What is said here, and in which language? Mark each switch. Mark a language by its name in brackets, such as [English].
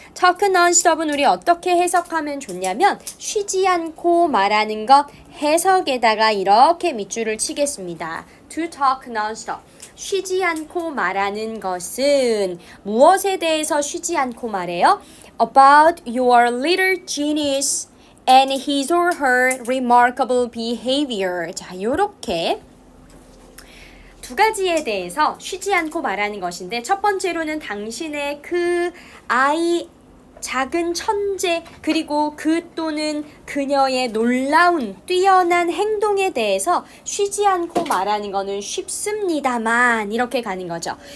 [Korean] talk non-stop은 우리 어떻게 해석하면 좋냐면 쉬지 않고 말하는 것 해석에다가 이렇게 밑줄을 치겠습니다. [English] to talk non-stop. [Korean] 쉬지 않고 말하는 것은 무엇에 대해서 쉬지 않고 말해요? [English] About your little genius and his or her remarkable behavior. [Korean] 자, 요렇게 두 가지에 대해서 쉬지 않고 말하는 것인데 첫 번째로는 당신의 그 아이 작은 천재 그리고 그 또는 그녀의 놀라운 뛰어난 행동에 대해서 쉬지 않고 말하는 거는 쉽습니다만 이렇게 가는 거죠.